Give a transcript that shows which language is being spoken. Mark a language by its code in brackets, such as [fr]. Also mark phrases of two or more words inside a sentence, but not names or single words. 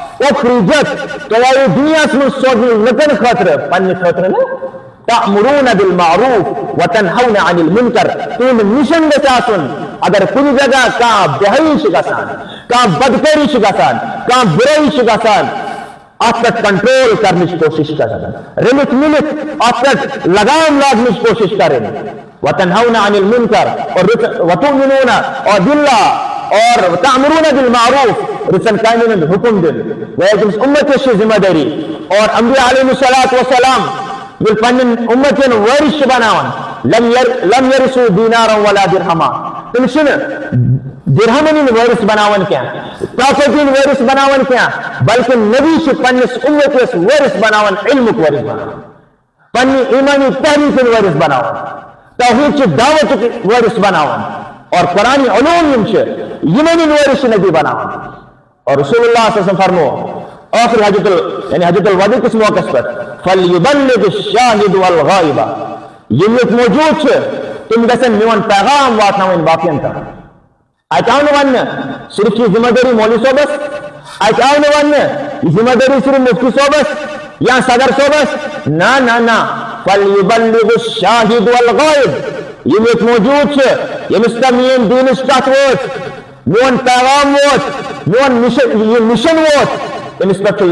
[ks] اُخرجت تۄہہِ آیہِ دُنیاہس منٛز سوزنہٕ لُکن خٲطرٕ پننہِ خٲطرٕ نہٕ [ar] تأمرون بالمعروف وتنهون عن المنکر [ks] تُہُنٛد مِشن گژھِ آسُن اگر کُنہِ جگہ کانٛہہ بےحیی چھِ گژھان کانٛہہ بدکٲری چھِ گژھان کانٛہہ بُرٲیی چھِ گژھان اتھ پٮ۪ٹھ کنٹرول کرنٕچ کوٗشش کرٕنۍ رٔلِتھ مِلِتھ اتھ پٮ۪ٹھ لگام لاگنٕچ کوٗشش کرٕنۍ [ar] وتنهون عن المنکر [ks] اور [ar] وتؤمنون باللہ [ks] اور [ar] تعمرون بالمعروف [ks] رٕژن کامٮ۪ن ہُنٛد حُکم دِیُن گویا تٔمِس اُمتس چھِ ذمہٕ دٲری اور انبیاء [ar] علیہم الصلاۃ والسلام [ks] ییٚلہِ پننٮ۪ن اُمتن وٲرِث چھِ بناوان [ar] لم یرثوا دینارا ولا درہما [ks] تِم چھِنہٕ درہمن ہٕنٛدۍ وٲرِث بناوان کینٛہہ پراپرٹی ہٕنٛدۍ وٲرِث بناوان کینٛہہ بلکہ نبی چھِ پننِس اُمتس وٲرِث بناوان علمُک وٲرِث بناوان پننہِ ایٖمانی تحریٖف ہٕنٛدۍ وٲرِث بناوان توحیٖد چہِ دعوتُک وٲرِث بناوان اور قرآنی علوم یِم چھِ یِمن ہٕنٛدۍ وٲرِث چھِ نبی بناوان اور [ar] رسول اللہ صلی اللہ علیہ وسلم [ks] فرمو آخر [ar] حجت الوداع [ks] کس موقع پہ [ar] فلیبلغ الشاہد والغائب [ks] یم ییٚتہِ موجود چھِ تِم گژھن میون پیغام واتناوٕنۍ باقین تام اتہِ آو نہٕ وننہٕ صرف چھِ ذمہٕ دٲری مولوی صٲبس اتہِ آو نہٕ وننہٕ یہِ ذمہٕ دٲری صرف مفتی صٲبس یا صدر صٲبس نہ [ar] فلیبلغ الشاہد والغائب [ks] یم ییٚتہِ موجود چھِ ییٚمِس تام میٲنۍ دیٖنٕچ کتھ وٲژ میون پیغام ووت میون یہ مشن ووت تٔمِس پٮ۪ٹھ چھُ